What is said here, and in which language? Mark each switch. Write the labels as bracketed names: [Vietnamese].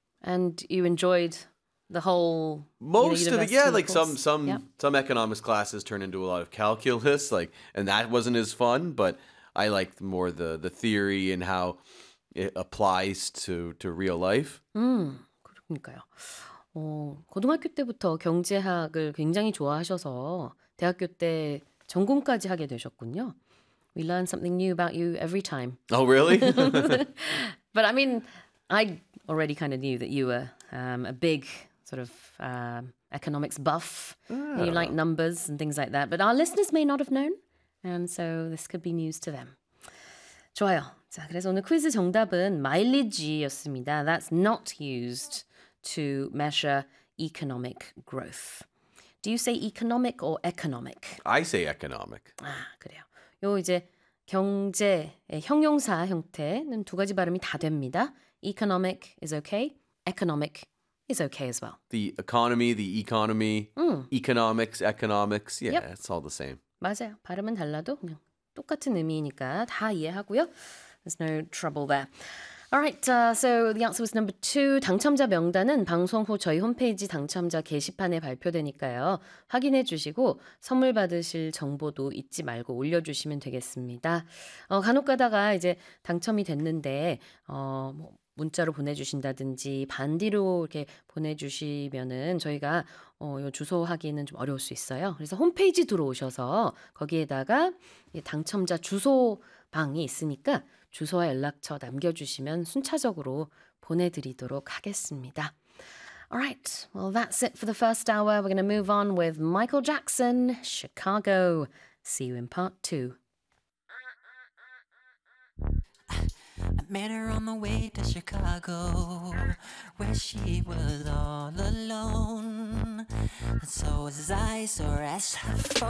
[English] And you enjoyed the whole Some economics classes turn into a lot of calculus, like, and that wasn't as fun, but I liked more the theory and how it applies to real life. [Korean] 그러니까요. 고등학교 때부터 경제학을 굉장히 좋아하셔서 대학교 때 전공까지 하게 되셨군요. [English] We learn something new about you every time. Oh, really? But I mean, I already kind of knew that you were a big sort of economics buff. And you like numbers and things like that. But our listeners may not have known. And so this could be news to them. [Korean] 좋아요. 자, 그래서 오늘 퀴즈 정답은 마일리지였습니다. [English] That's not used to measure economic growth. Do you say economic or economic? I say economic. [Korean] 아, 그래요. 요 이제 경제의 형용사 형태는 두 가지 발음이 다 됩니다. [English] Economic is okay. Economic is okay as well. The economy, the economy, economics, economics. Yeah, yep. It's all the same. [Korean] 맞아요. 발음은 달라도 그냥 똑같은 의미니까 다 이해하고요. [English] There's no trouble there. All right, so the answer was number two. [Korean] 당첨자 명단은 방송 후 저희 홈페이지 당첨자 게시판에 발표되니까요. 확인해 주시고 선물 받으실 정보도 잊지 말고 올려주시면 되겠습니다. 간혹 가다가 이제 당첨이 됐는데 뭐 문자로 보내주신다든지 반디로 이렇게 보내주시면은 저희가 요 주소 확인은 좀 어려울 수 있어요. 그래서 홈페이지 들어오셔서 거기에다가 당첨자 주소방이 있으니까 주소와 연락처 남겨주시면 순차적으로 보내드리도록 하겠습니다. [English] Alright, well that's it for the first hour. We're going to move on with Michael Jackson, Chicago. See you in part two. I met her on the way to Chicago, where she was all alone. And so was I, so rest her for